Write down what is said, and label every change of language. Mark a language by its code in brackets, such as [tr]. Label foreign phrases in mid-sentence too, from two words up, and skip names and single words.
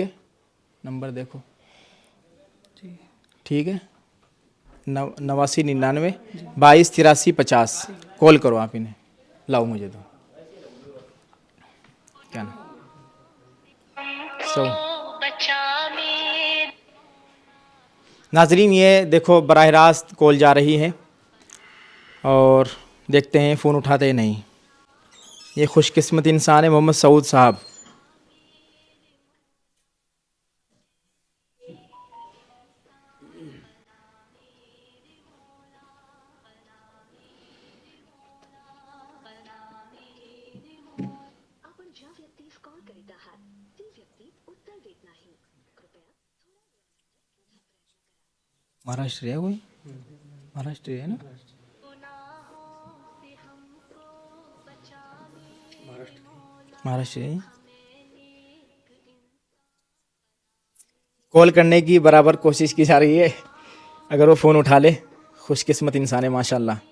[ur] نمبر دیکھو، ٹھیک ہے، 8999 22 83 50، کال کرو آپ انہیں، لاؤ مجھے دو، کیا نا ناظرین یہ دیکھو براہ راست کال جا رہی ہے اور دیکھتے ہیں فون اٹھاتے نہیں۔ یہ خوش قسمت انسان ہے محمد سعود صاحب۔ [mr] आपण ज्या व्यक्तीस कॉल करीत आहात ती व्यक्ती उत्तर देत नाही, कृपया [ur] مہاراشٹر ہے کوئی؟ مہاراشٹر ہے نا؟ مہاراشٹر ہے۔ کال کرنے کی برابر کوشش کی جا رہی ہے، اگر وہ فون اٹھا لے، خوش قسمت انسان ہے ماشاءاللہ۔